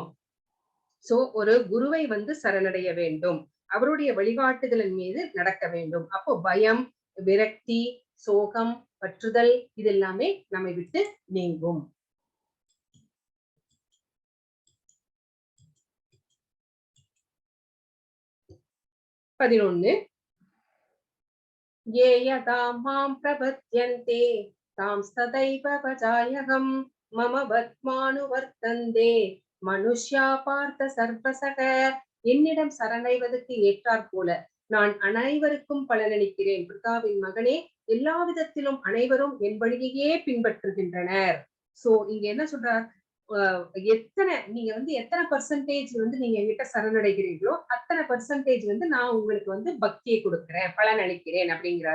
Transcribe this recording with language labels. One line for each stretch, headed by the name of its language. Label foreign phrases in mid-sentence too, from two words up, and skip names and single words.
Tamil: சோ ஒரு குருவை வந்து சரணடைய வேண்டும், அவருடைய வழிகாட்டுதலின் மீது நடக்க வேண்டும். அப்போ பயம், விரக்தி, சோகம், பற்றுதல் இது எல்லாமே நம்மை விட்டு நீங்கும்.
Sanskrit: பதினொன்னு ये यदा मां प्रपद्यन्ते तां तदैव भजाम्यहम् मम पत्मानुवर्तन्ते मनुष्या पार्थ सर्वशः.
Tamil: என்னிடம் சரணடைவதற்கு ஏற்றாற் போல நான் அனைவருக்கும் பலனளிக்கிறேன். பிதாவின் மகனே, எல்லா விதத்திலும் அனைவரும் என் வழியையே பின்பற்றுகின்றனர். சோ இங்க என்ன சொல்றார், நீங்க வந்து எத்தனை பர்சன்டேஜ் வந்து நீங்க என்கிட்ட சரணடைகிறீர்களோ அத்தனை பர்சன்டேஜ் வந்து நான் உங்களுக்கு வந்து பக்தியை கொடுக்கிறேன், பலன் அளிக்கிறேன் அப்படிங்கிறாரு.